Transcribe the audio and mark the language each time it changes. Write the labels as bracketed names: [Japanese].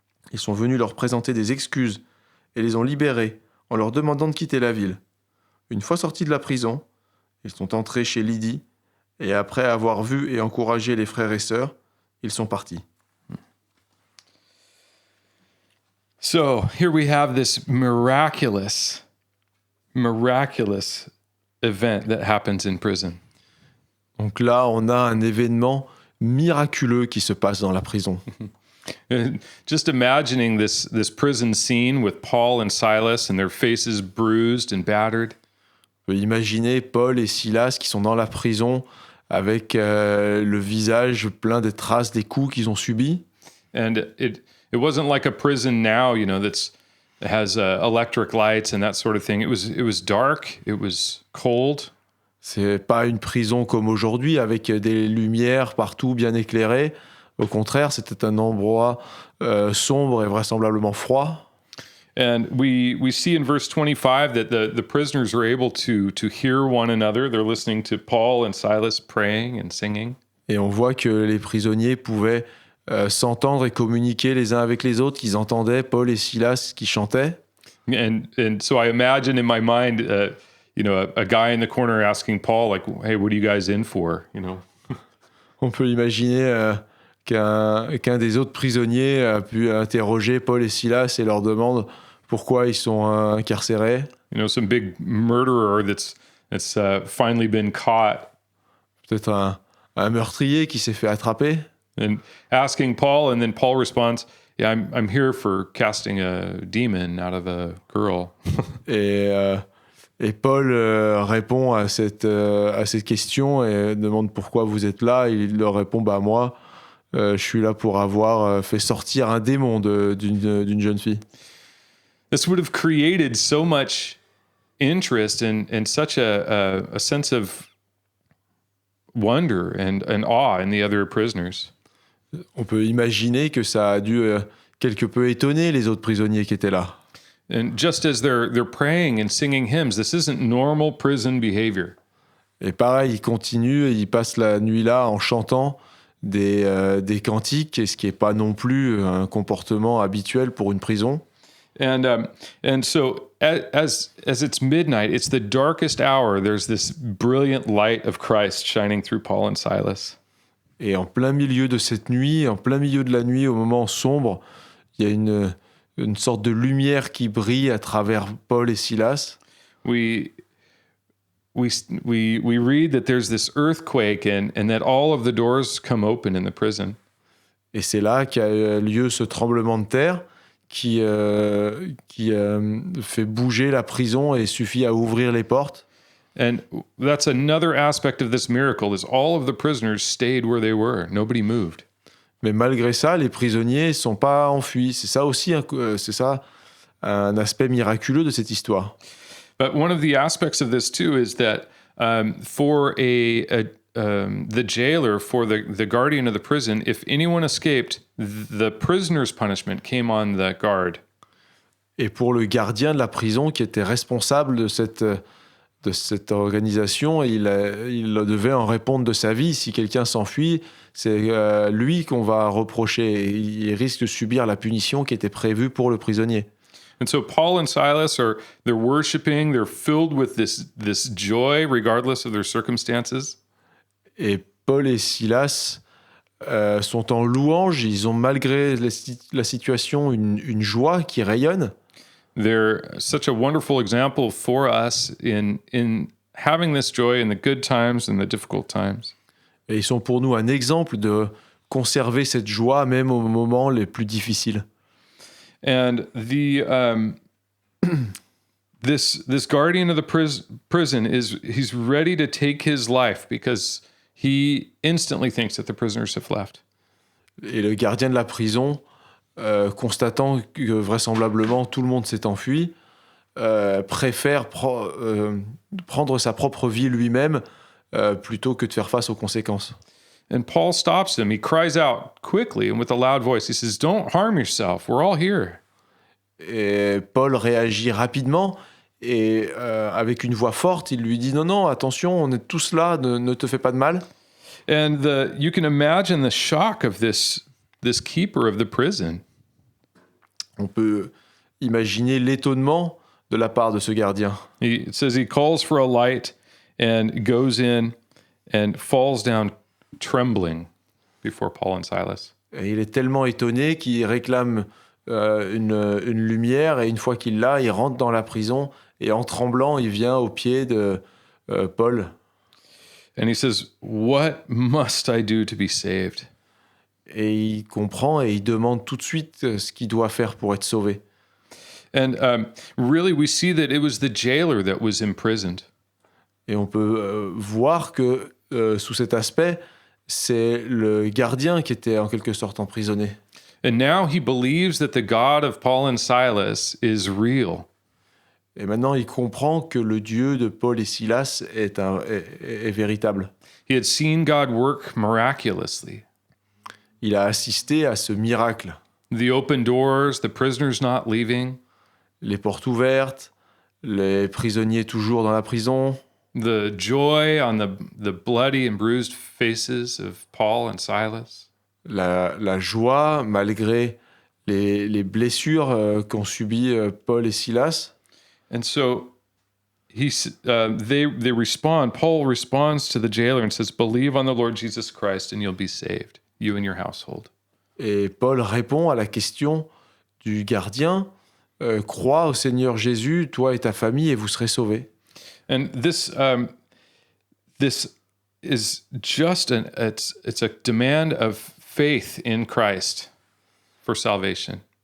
[French] Ils sont venus leur présenter des excuses et les ont libérés en leur demandant de quitter la ville. Une fois sortis de la prison, ils sont entrés chez Lydie et après avoir vu et encouragé les frères et sœurs, ils sont partis. [English] So here we have this miraculous event that happens in prison. [French] Donc là, on a un événement miraculeux qui se passe dans la prison. [English] Just imagining this prison scene with Paul and Silas and their faces bruised and battered. [French] On peut imaginer Paul et Silas qui sont dans la prison avec le visage plein des traces des coups qu'ils ont subis. [English] And it wasn't like a prison now, that has electric lights and that sort of thing. It was dark, it was cold. [French] C'est pas une prison comme aujourd'hui avec des lumières partout bien éclairées. Au contraire, c'était un endroit sombre et vraisemblablement froid. [English] And we see in verse 25 that the prisoners are able to hear one another. They're listening to Paul and Silas praying and singing. [French] Et on voit que les prisonniers pouvaient s'entendre et communiquer les uns avec les autres, qu'ils entendaient Paul et Silas qui chantaient. [English] And so I imagine in my mind, a guy in the corner asking Paul, like, "Hey, what are you guys in for?" [French] On peut imaginer qu'un des autres prisonniers a pu interroger Paul et Silas et leur demande pourquoi ils sont incarcérés. [English] Some big murderer that's finally been caught. [French] Peut-être un meurtrier qui s'est fait attraper. [English] And asking Paul, and then Paul responds, "Yeah, I'm here for casting a demon out of a girl." [French] Et Paul répond à cette question et demande pourquoi vous êtes là. Il leur répond, moi, je suis là pour avoir fait sortir un démon d'une jeune fille. [English] This would have created so much interest and such a sense of wonder and awe in the other prisoners. [French] On peut imaginer que ça a dû quelque peu étonner les autres prisonniers qui étaient là. [English] And just as they're praying and singing hymns, this isn't normal prison behavior. [French] Et pareil, ils continuent et ils passent la nuit là en chantant des cantiques, ce qui n'est pas non plus un comportement habituel pour une prison. [English] And so as it's midnight, it's the darkest hour. There's this brilliant light of Christ shining through Paul and Silas. [French] Et en plein milieu de cette nuit, en plein milieu de la nuit, au moment sombre, il y a une sorte de lumière qui brille à travers Paul et Silas. [English] We read that there's this earthquake and that all of the doors come open in the prison. [French] Et c'est là qu'a lieu ce tremblement de terre qui fait bouger la prison et suffit à ouvrir les portes. [English] And that's another aspect of this miracle is all of the prisoners stayed where they were. Nobody moved. [French] Mais malgré ça, les prisonniers ne sont pas enfuis. C'est ça aussi un aspect miraculeux de cette histoire. [English] But one of the aspects of this too is that for the jailer, for the guardian of the prison, if anyone escaped, the prisoner's punishment came on the guard. [French] Et pour le gardien de la prison qui était responsable de cette organisation, il devait en répondre de sa vie. Si quelqu'un s'enfuit, c'est lui qu'on va reprocher. Il risque de subir la punition qui était prévue pour le prisonnier. [English] And so Paul and Silas they're worshiping, they're filled with this joy regardless of their circumstances. [French] Et Paul et Silas sont en louange. Ils ont malgré la situation une joie qui rayonne. [English] They're such a wonderful example for us in having this joy in the good times and the difficult times. [French] Et ils sont pour nous un exemple de conserver cette joie même aux moments les plus difficiles. [English] And this guardian of the prison he's ready to take his life because he instantly thinks that the prisoners have left. [French] Et le gardien de la prison, constatant que vraisemblablement tout le monde s'est enfui, préfère prendre sa propre vie lui-même plutôt que de faire face aux conséquences. [English] And Paul stops him. He cries out quickly and with a loud voice. He says, "Don't harm yourself. We're all here." [French] Et Paul réagit rapidement et avec une voix forte, il lui dit non, non, attention, on est tous là, ne te fais pas de mal. [English] And you can imagine the shock of this keeper of the prison. [French] On peut imaginer l'étonnement de la part de ce gardien. [English] It says he calls for a light and goes in and falls down trembling before Paul and Silas. [French] Et il est tellement étonné qu'il réclame une lumière et une fois qu'il l'a, il rentre dans la prison et en tremblant, il vient aux pieds de Paul. [English] And he says, "What must I do to be saved?" [French] Et il comprend et il demande tout de suite ce qu'il doit faire pour être sauvé. [English] And really, we see that it was the jailer that was imprisoned. [French] Et on peut voir que sous cet aspect, c'est le gardien qui était en quelque sorte emprisonné. [English] And now he believes that the God of Paul and Silas is real. [French] Et maintenant, il comprend que le Dieu de Paul et Silas est véritable. [English] He had seen God work miraculously. [French] Il a assisté à ce miracle. [English] The open doors, the prisoners not leaving, [French] Les portes ouvertes, les prisonniers toujours dans la prison, [English] the joy on the bloody and bruised faces of Paul and Silas. [French] la joie malgré les blessures qu'ont subies Paul et Silas. [English] And so they respond. Paul responds to the jailer and says, "Believe on the Lord Jesus Christ and you'll be saved, you and your household." [French] Et Paul répond à la question du gardien, crois au Seigneur Jésus, toi et ta famille, et vous serez sauvés. [English] And this is just it's a demand of faith in Christ for salvation.